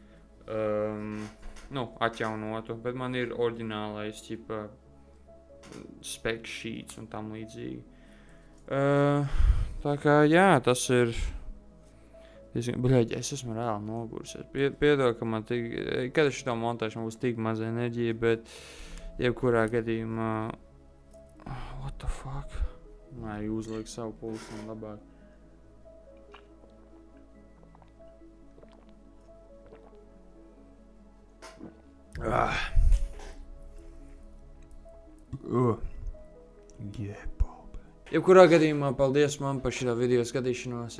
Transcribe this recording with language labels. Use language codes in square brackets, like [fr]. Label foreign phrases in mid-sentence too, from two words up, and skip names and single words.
[lv] Atjaunotu, bet man ir oriģinālais [en] spec sheets [lv] un tam līdzīgi. Tā kā jā, tas ir Bļaļ, es esmu reāli noguris. Piedod, ka man kad es šito montēšu, man būs tik maz enerģija, bet jebkurā gadījumā [en] what the fuck? [lv] Nē, uzliek savu pulksteni labāk. Jebkurā gadījumā paldies man par šito video skatīšanos.